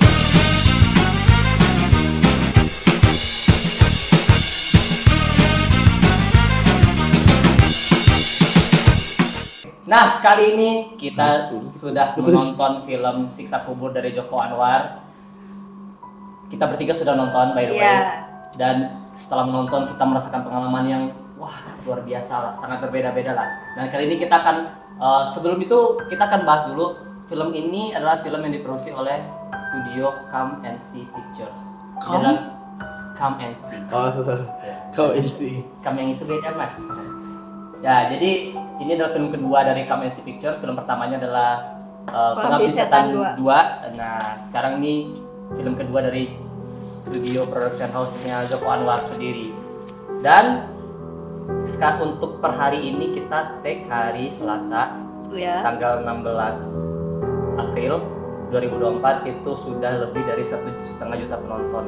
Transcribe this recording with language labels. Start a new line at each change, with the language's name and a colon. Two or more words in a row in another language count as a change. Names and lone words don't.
Indonesian: Nah, kali ini kita sudah menonton film Siksa Kubur dari Joko Anwar. Kita bertiga sudah nonton,
English: by the way.
Indonesian: Dan setelah menonton, kita merasakan pengalaman yang wah, luar biasa lah, sangat berbeda-beda lah. Dan kali ini kita akan, sebelum itu kita akan bahas dulu. Film ini adalah film yang diproduksi oleh studio Come and See Pictures. Come? Come and See. Oh, sorry. Kau NC. Come yang itu beda, Mas. Ya, jadi ini adalah film kedua dari Come and See Pictures. Film pertamanya adalah Pengabdi Setan 2. Nah, sekarang ini film kedua dari studio
English: production house-
Indonesian: nya Joko Anwar sendiri. Dan sekarang untuk per hari ini kita take hari Selasa, tanggal 16 April 2024, itu sudah lebih dari 1,5 juta penonton.